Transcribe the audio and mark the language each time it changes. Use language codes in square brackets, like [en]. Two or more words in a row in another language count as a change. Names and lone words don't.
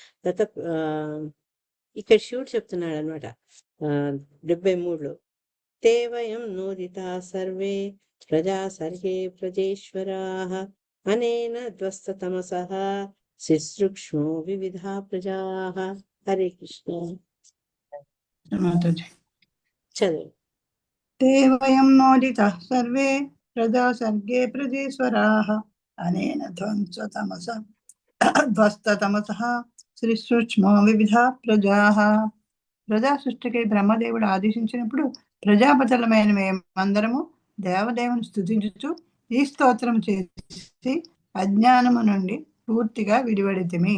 [te] ఇక్కడ శివుడు చెప్తున్నాడు అనమాట 73లో, [sa] తేవయం నోదితా సర్వే ప్రజా సర్గే ప్రజేశ్వరాః అనేన ధ్వస్తతమసః శుశ్రూక్ష్మో వివిధా ప్రజాః. [te] హరే కృష్ణ. మాతాజీ. చదువు. [sa] ते वयं नोदितः सर्वे प्रजा सर्गे प्रजेश्वराः अनेन ధ్వస్తతమసః శ్రీసూక్ష్మో వివిధా ప్రజాః. [te] ప్రజా సృష్టికి బ్రహ్మదేవుడు ఆదేశించినప్పుడు ప్రజాపతులమైన మేమందరము దేవదేవుని స్తుతించుచు ఈ స్తోత్రం చేసి అజ్ఞానము నుండి పూర్తిగా విడివడితిమి.